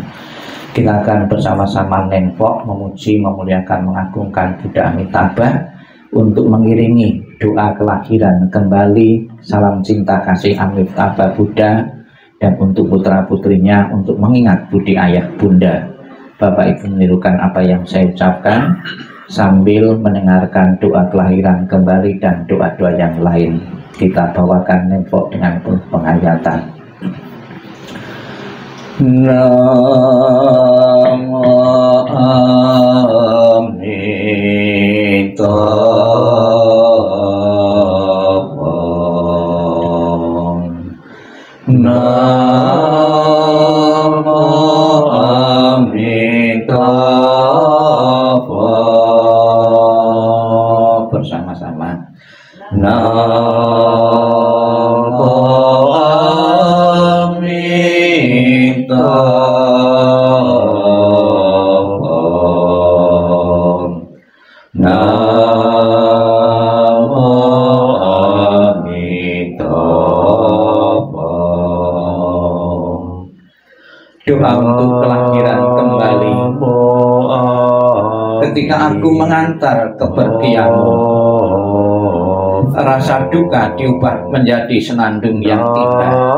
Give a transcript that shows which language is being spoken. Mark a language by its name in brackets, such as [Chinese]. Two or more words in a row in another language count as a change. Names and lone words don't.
[Indonesian] Kita akan bersama-sama nempok, memuji, memuliakan, mengagungkan Buddha Amitabha untuk mengiringi doa kelahiran kembali, salam cinta kasih Amitabha Buddha, dan untuk putra-putrinya untuk mengingat budi ayah bunda. Bapak Ibu menirukan apa yang saya ucapkan sambil mendengarkan doa kelahiran kembali dan doa-doa yang lain. Kita bawakan nempok dengan penuh penghayatan. [Sanskrit] Namo Amitabha. Namo Amitabha. Bersama-sama. Namo Amitabha. Namo Amitabha. [Indonesian] Doa untuk kelahiran kembali. Ketika aku mengantar kepergianmu, rasa duka diubah menjadi senandung yang indah.